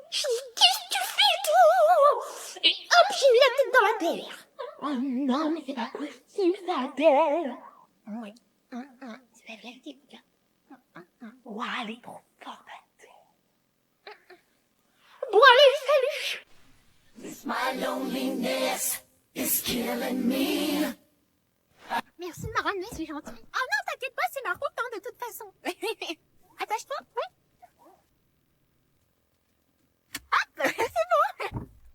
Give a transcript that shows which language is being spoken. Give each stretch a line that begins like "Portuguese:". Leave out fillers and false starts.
French: Je lui ai dit, qu'est-ce que tu fais, toi? Et hop, j'ai mis la tête dans la terre. Oh non, mais c'est pas possible, ça, Adèle. Oui. C'est pas possible. Ouah, elle est trop forte. Bon, allez, salut.
English: My loneliness is killing me.
French: Merci de me ramener, c'est gentil. Ah non, t'inquiète pas, c'est ma route, hein, de toute façon. Attache-toi, oui. Hop, c'est bon.